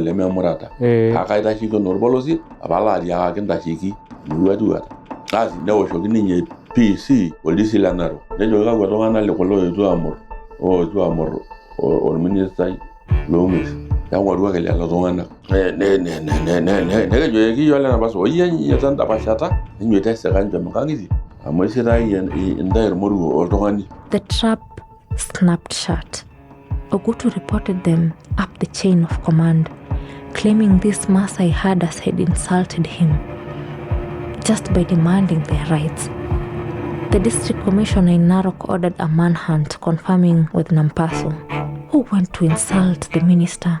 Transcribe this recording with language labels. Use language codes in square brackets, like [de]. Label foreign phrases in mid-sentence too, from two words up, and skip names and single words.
[mas] lememurata akaitasheki orpolosie apala atiakaki ntasheki iwuatuata asi newoshoki ninye PC polisi le Narok nejoki kakwa tung'anak kulo ooetuo aamur orministai loong'uesi neng'oruaki lelo tung'anak nekejoki yiok le Napaso oyianyita ndapashata ninyoita esika nkang'itie amu esitai intae irmoruo oltung'ani. [en] The trap snapped shut. Ogutu reported them up the chain of command, claiming these Maasai herders had insulted him just by demanding their rights. The district commissioner in Narok ordered a manhunt, confirming with Nampaso, who went to insult the minister.